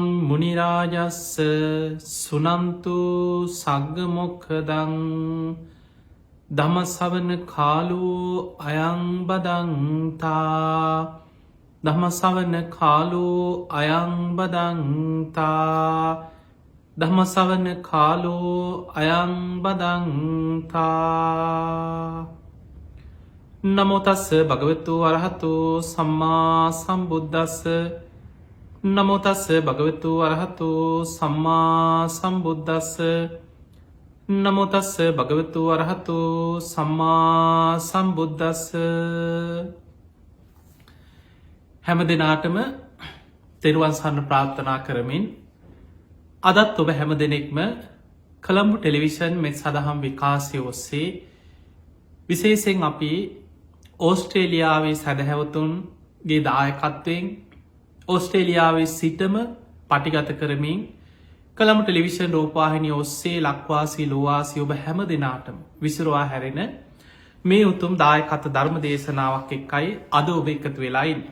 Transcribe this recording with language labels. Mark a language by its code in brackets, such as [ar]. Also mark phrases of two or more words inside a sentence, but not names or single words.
[pi] මුනි රාජස්ස සුනන්තු සග්ග මොක්ඛදං ධම්ම ශ්‍රවණ කාලෝ අයං බදන්තා ධම්ම ශ්‍රවණ කාලෝ අයං බදන්තා ධම්ම ශ්‍රවණ කාලෝ අයං බදන්තා. නමෝ තස්ස භගවතු අරහතු සම්මා සම්බුද්දස්ස නමෝ තස්ස භගවතු අරහතු සම්මා සම්බුද්දස්ස නමෝ තස්ස භගවතු අරහතු සම්මා සම්බුද්දස්ස. [si] හැම දිනාටම තෙරුවන් සරණ ප්‍රාර්ථනා කරමින් අදත් ඔබ හැම දෙනෙක්ම කොළඹ ටෙලිවිෂන් මෙත් සදහම් විකාශය ඔස්සේ විශේෂයෙන් අපි ඕස්ට්‍රේලියාවේ සැදැහැවතුන්ගේ දායකත්වයෙන් ඕස්ට්‍රේලියාවේ සිටම පටිගත කරමින් කොළඹ ටෙලිවිෂන් රූපවාහිනිය ඔස්සේ ලක්වාසී ලෝවාසී ඔබ හැම දෙනාටම විසිරුවා හැරෙන මේ උතුම් දායකත්ව ධර්ම දේශනාවක් එක්කයි අද ඔබ එකතු වෙලා ඉන්නේ.